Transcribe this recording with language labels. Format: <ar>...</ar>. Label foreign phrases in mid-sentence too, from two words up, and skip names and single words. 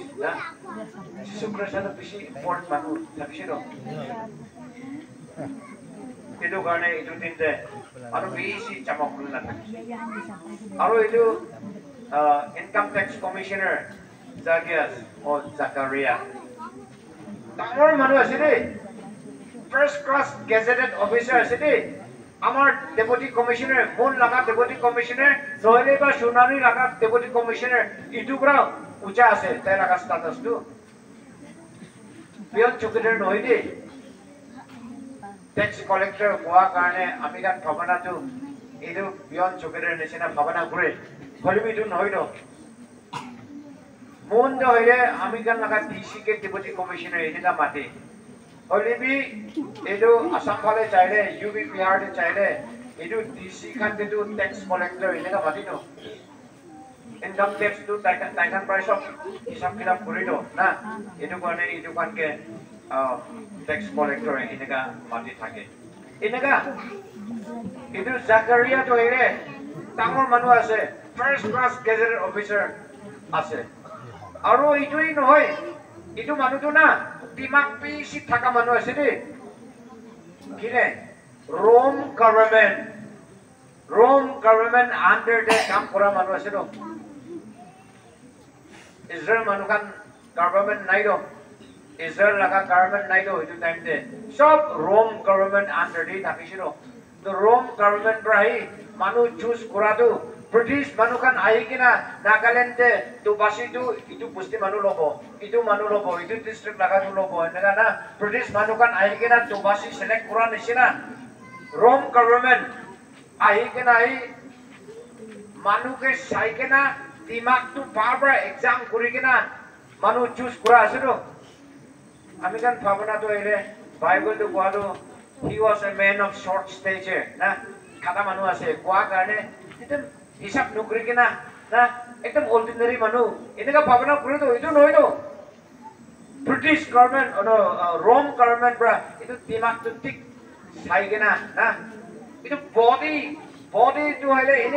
<nag>Na Jisu Krista na bisi important manu thakisi ro itu karone itu tinte aru bisi chamak na thakisi aru itu</nag> <en>income tax commissioner</en> <nag>Zacchaeus or Zachariah tamor manu ase de</nag> <en>first class gazetted officer</en> <nag>ase de amar</nag> <en>deputy commissioner</en> <nag>mon laga</nag> <en>deputy commissioner</en> <nag>noile ba sunani laga</nag> <en>deputy commissioner</en> <nag>itu pura ucha ase tai laga status tu pion chukidar noi de</nag> <en>tax collector</en> <nag>koa karone ami kan bhabana tu edu pion chukidar nisina bhabana kore holibi tu noi do mon do hoile ami kan laga DC ke</nag> <en>deputy commissioner</en> <nag>enika mate holibi edu asam phale chaile UP Bihar te chaile edu DC kan te tu</nag> <en>tax collector</en> <nag>enika mati no</nag> <en>income tax</en> <nag>tu taikan</nag> <en>price of</en> <nag>hisab kilap kori do na edu karone edu kan ke</nag> <en>tax collector</en> <nag>enika mati thake enika edu Zachariah to ere tamor manu ase</nag> <en>first class gazetted officer</en> <nag>ase aru itui nohoi itu manu tu na timak pisi thaka manu ase de kine Rome</nag> <en>government under the</en> <nag>kam kora manu ase do Israel manu kan government nai do Israel laga government nai do itu time de sob Rome</nag> <en>government under the</en> <nag>thakisi do the Rome government brai manu choose kora do British manu kan ahi kina Nagaland te tu basi tu itu pusti manu lobo itu district laga tu lobo enaka na British manu kan ahi kina tu basi select kora nisina Rome government ahi kina ahi manu ke sai kina timak tu barbara exam kuri kina manu choose kora ase do ami kan bhabana to ere Bible tu koado</nag> <en>he was a man of short stature</en> <nag>na kata manu ase koa karone itu hisab nukri kina na ekdom ordinary manu eneka bhabana kuri do itu noi do</nag> <en>British government</en> <nag>Rome government bra itu timak tu tik sai kina na itu body tu hoile ene</nag>